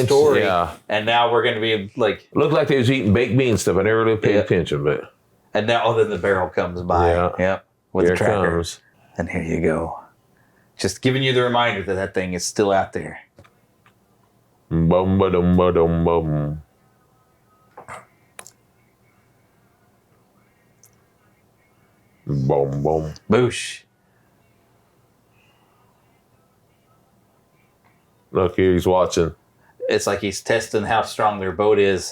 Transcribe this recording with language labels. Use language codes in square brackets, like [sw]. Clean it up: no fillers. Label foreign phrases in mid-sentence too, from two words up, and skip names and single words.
[en] story, yeah. and now we're going to be like. Looked like they was eating baked bean stuff. I never really paid attention, but. And now, then the barrel comes by. Yeah. Yep. With Here the tracker. it comes. And here you go. Just giving you the reminder that that thing is still out there. Boom, ba-dum, ba-dum, boom. Boom, boom. Boosh. Look here, he's watching. It's like he's testing how strong their boat is.